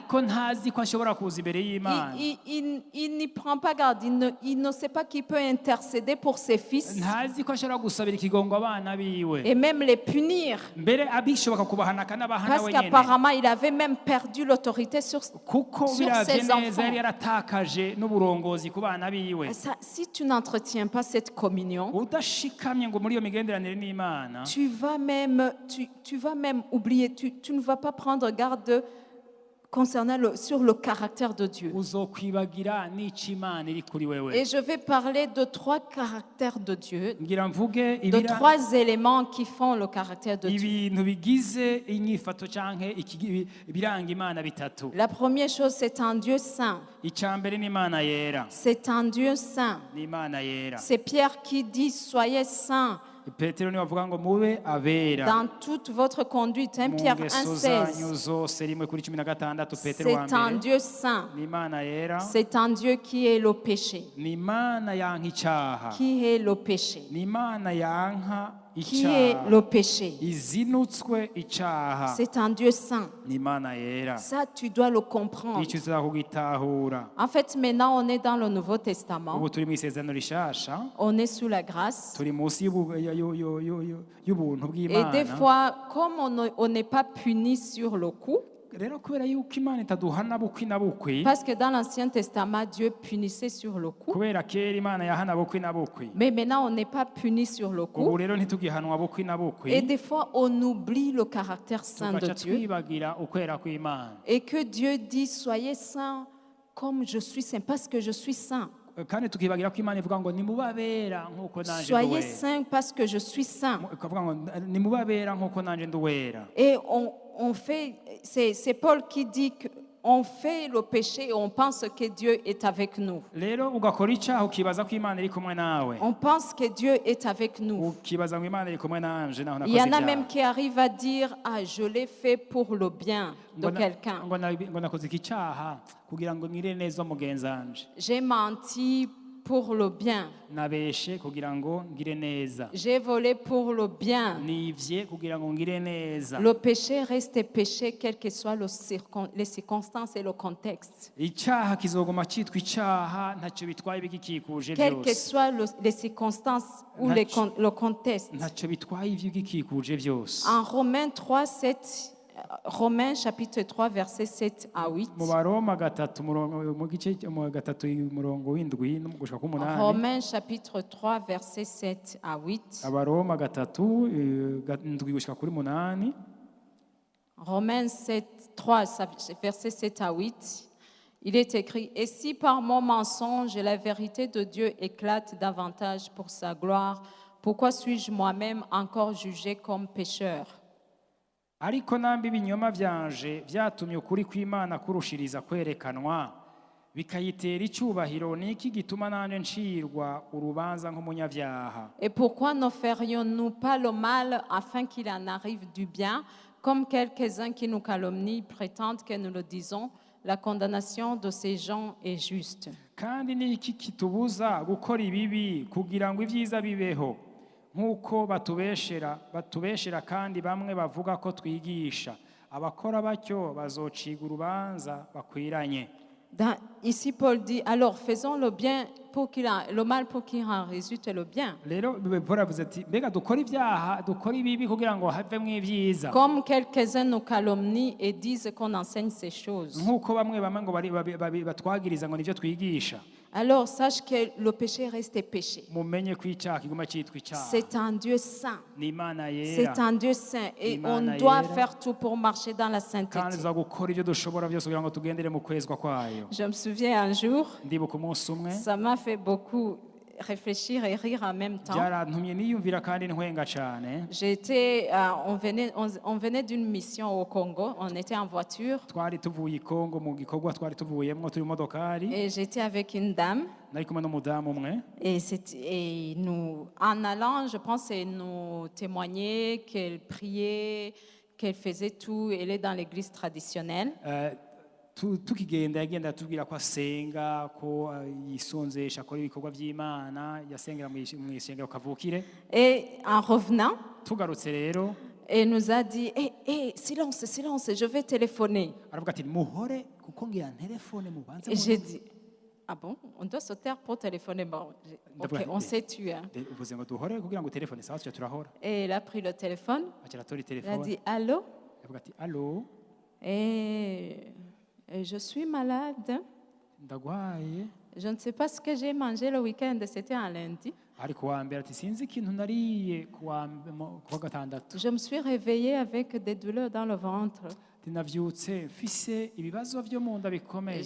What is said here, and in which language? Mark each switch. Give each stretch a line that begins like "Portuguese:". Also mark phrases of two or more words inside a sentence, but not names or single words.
French: Il n'y prend pas garde, il ne sait pas qu'il peut intercéder pour ses fils et même les punir, parce qu'apparemment il avait même perdu l'autorité sur ses enfants. Si tu n'entretiens pas cette communion, tu vas même oublier, tu ne vas pas prendre garde concernant sur le caractère de Dieu.
Rundi: uzokwibagira n'icyo Imana iri kuri wewe.
French: Et je vais parler de 3 caractères de Dieu,
Rundi: ngira mvuge
French: de 3 éléments qui font le caractère de Dieu.
Rundi: ibintu bigize inyifato canke ibiranga Imana bitatu.
French: La première chose, c'est un Dieu saint.
Rundi: icya mbere ni Imana yera.
French: C'est un Dieu saint.
Rundi: ni Imana yera.
French: C'est Pierre qui dit, soyez saints
Rundi: Petero niwe avuga ngo mube abera
French: dans toute votre conduite. 1
Rundi: mu
French: Pierre
Rundi: ngeso zanyu
French: 1,16.
Rundi: zose, 1:16 Petero wa
French: C'est un
Rundi: mbere.
French: Dieu saint.
Rundi: ni Imana yera.
French: C'est un Dieu qui est le péché.
Rundi: ni Imana yanka icyaha.
French: Qui est le péché?
Rundi: ni Imana yanka
French: Qui est
Rundi: icyaha.
French: le péché?
Rundi: izinutswe icyaha.
French: C'est un Dieu saint.
Rundi: ni Imana yera.
French: Ça, tu dois le comprendre.
Rundi: icyo uzakugitahura.
French: En fait, maintenant, on est dans le Nouveau Testament.
Rundi: ubu turi mu isezerano rishasha,
French: On est sous la grâce.
Rundi: turi munsi y'ubuntu
French: Et des
Rundi: bw'Imana.
French: fois, comme on n'est pas puni sur le coup,
Rundi: rero kubera yuko Imana itaduhana bukwi na bukwi,
French: parce que dans l'Ancien Testament, Dieu punissait sur le coup.
Rundi: kubera kera Imana yahana bukwi na bukwi,
French: Mais maintenant, on n'est pas puni sur le
Rundi: ubu
French: coup.
Rundi: rero ntitugihanwa bukwi na
French: Et
Rundi: bukwi,
French: des fois, on oublie le caractère saint de
Rundi: tugaca
French: Dieu.
Rundi: twibagira ukwera kw'Imana.
French: Et que Dieu dit, soyez saints comme je suis saint, parce que je suis saint.
Rundi: kandi tukibagira ko Imana ivuga ngo nimubabera nk'uko nanje
French: Soyez
Rundi: nduwera.
French: saints parce que je suis saint.
Rundi: ikavuga ngo nimubabera nk'uko nanje nduwera.
French: Et on fait, c'est Paul qui dit qu'on fait le péché et on pense que Dieu est avec nous.
Rundi: rero ugakora icyaha ukibaza ko Imana iri kumwe nawe,
French: On pense que Dieu est avec nous.
Rundi: ukibaza ngo Imana iri kumwe nanje naho
French: Il y
Rundi: nakoze
French: en a
Rundi: ibyaha.
French: même qui arrivent à dire, ah, je l'ai fait pour le bien de quelqu'un.
Rundi: ngo nakoze iki cyaha kugira ngo ngire neza mugenzi wanje,
French: J'ai menti pour le bien.
Rundi: nabeshe kugira ngo ngire neza,
French: J'ai volé pour le bien.
Rundi: nivye kugira ngo ngire neza.
French: Le péché reste péché, quelles que soient les circonstances et le contexte.
Rundi: icyaha kizoguma cyitwa icyaha ntacyo bitwaye ibigikikuje
French: Quelles que
Rundi: byose,
French: soient les circonstances ou le contexte.
Rundi: ntacyo bitwaye ibigikikuje byose.
French: En Romains 3, 7, Romains chapitre 3, versets 7 à 8.
Rundi: mu Baroma gatatu mu gice mu gatatu umurongo w'indwi no gushika ku munani.
French: Romains chapitre 3, versets 7 à 8.
Rundi: Abaroma gatatu indwi gushika kuri munani.
French: Romains 7, 3, versets 7 à 8. Il est écrit, « Et si par mon mensonge la vérité de Dieu éclate davantage pour sa gloire, pourquoi suis-je moi-même encore jugé comme pécheur ?»
Rundi: ariko nambi ibinyoma byanje byatumye ukuri kw'Imana kurushiriza kwerekanwa bikayitera icyubahiro, niki gituma nanje ncirwa urubanza nk'umunyabyaha.
French: Et pourquoi ne ferions-nous pas le mal afin qu'il en arrive du bien, comme quelques-uns qui nous calomnient prétendent que nous le disons, la condamnation de ces gens est juste.
Rundi: kandi niki kitubuza gukora ibibi kugira ngo ibyiza bibeho, nk'uko batubeshera kandi bamwe bavuga ko twigisha. Abakora batyo bazociga urubanza bakwiranye.
French: Ici, Paul dit, alors faisons le bien le mal pour qu'il en résulte le bien.
Rundi: rero Paul avuze ati mbega dukora ibyaha dukora ibibi kugira ngo havemo ibyiza,
French: Comme quelques-uns nous calomnient et disent qu'on enseigne ces choses.
Rundi: nk'uko bamwe ngo batwagiriza ngo nibyo twigisha.
French: Alors sache que le péché reste péché.
Rundi: mumenye ko icyaha kiguma cyitwa icyaha.
French: C'est un Dieu saint.
Rundi: ni Imana
French: C'est
Rundi: yera,
French: un Dieu saint et
Rundi: Imana
French: on doit
Rundi: yera.
French: faire tout pour marcher dans la
Rundi: kandi
French: sainteté.
Rundi: tuza gukora ibyo dushobora byose kugira ngo tugendere mu kwezwa kwayo.
French: Je me souviens un jour,
Rundi: ndibuka umunsi umwe
French: ça m'a fait beaucoup réfléchir et rire en même temps.
Rundi: byarantumye niyumvira kandi ntwenga cyane.
French: On venait d'une mission au Congo, on était en voiture
Rundi: twari tuvuye i Kongo mu gikorwa twari tuvuyemo turi mu modokari,
French: et j'étais avec une dame
Rundi: nari kumwe n'umudamu umwe.
French: et nous, en allant, je pense, elle nous témoignait qu'elle priait, qu'elle faisait tout, elle est dans l'église traditionnelle.
Rundi: Tukigenda yagenda atubwira ko asenga, ko yisonzesha, akora ibikorwa by'Imana, yasengera mu isengero kavukire.
French: Et en revenant,
Rundi: tugarutse rero
French: elle nous a dit, silence, silence, je vais téléphoner.
Rundi: aravuga ati muhore kuko ngira telefone mubanze.
French: Et j'ai dit, ah bon, on doit se taire pour téléphoner. Bon, ok, on s'est tué. Hein.
Rundi: uvuze ngo duhore kugira ngo telefone sawa tujya turahora.
French: Et elle a pris le téléphone,
Rundi: akiratora
French: elle a
Rundi: telefone
French: dit, allô?
Rundi: aravuga ati allo,
French: Et je suis malade.
Rundi: ndagwaye.
French: Je ne sais pas ce que j'ai mangé le week-end, c'était un lundi.
Rundi: ari kuwa mbere ati sinzi ikintu nariye kuwa gatandatu
French: Je me suis réveillée avec des douleurs dans le ventre.
Rundi: ati navyutse mfise ibibazo vyo mu nda bikomeye